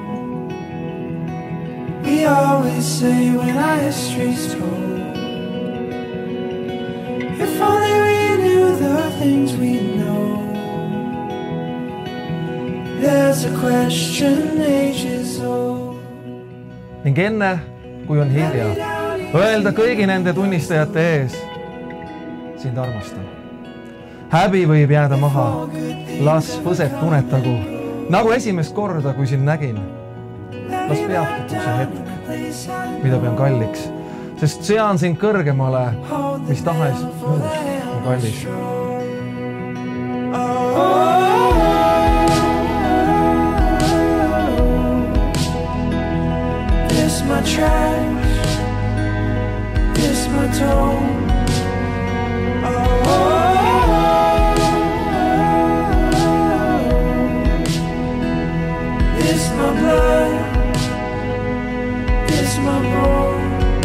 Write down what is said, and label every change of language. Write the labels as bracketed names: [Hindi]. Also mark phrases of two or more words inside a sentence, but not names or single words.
[English] We always say when our history's told, if only we knew the things we know. There's a question ages old. [Estonian] Ning enne, kui on hilja, öelda kõigi nende tunnistajate ees, sind armastan. Häbi võib jääda maha, las põseb tunetagu, nagu esimest korda, kui sind nägin. Las peatub see hetk, mida pean kalliks, sest sean sind kõrgemale, mis tahes muus on kallis. [English] This my trash, this my tone. This my blood, this my bone.